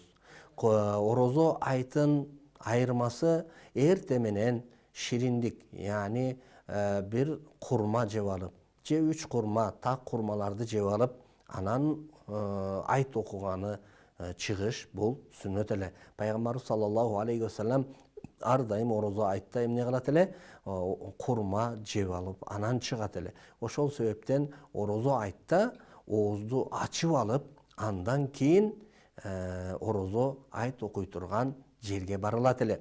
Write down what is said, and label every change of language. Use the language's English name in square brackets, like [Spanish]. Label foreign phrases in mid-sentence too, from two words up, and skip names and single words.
[Kyrgyz] Орозо айтын айырмасы эрте менен шириндик, яни бир курма жеп алып, же 3 курма, так курмаларды жеп алып, анан айт окуганы чыгыш бул сүннөт эле. Пайгамбарыбыз [Arabic] صلى الله عليه وسلم [Kyrgyz] ар дайым орозо айтта эмне кылат эле? Курма жеп алып, анан чыгат эле. Ошол себептен орозо айтта оозду ачып алып, андан кийин орозо айт окуй турган жерге барылат эле.